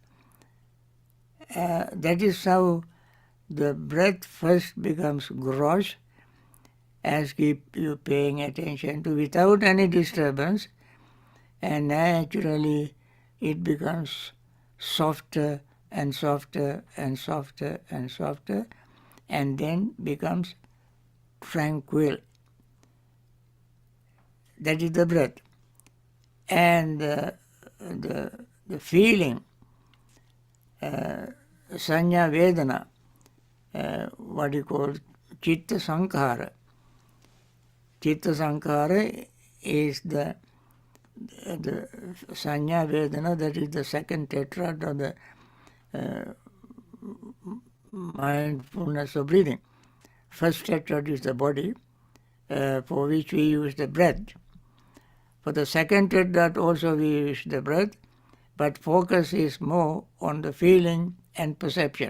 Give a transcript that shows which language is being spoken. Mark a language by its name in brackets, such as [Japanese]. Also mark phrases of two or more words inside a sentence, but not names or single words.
[English] That is how the breath first becomes gross, as keep you paying attention to, without any disturbance, and naturally it becomes softer and softer and softer and softer, and then becomes tranquil. That is the breath. And the feeling, [Pali] sanya vedana, [English] what you call [Pali] chitta sankhara. Chitta sankhara [English] is the [Pali] sanya vedana, [English] that is the second tetrad of the mindfulness of breathing. First tetrad is the body, for which we use the breath. For the second tetrad also we use the breath, but focus is more on the feeling and perception.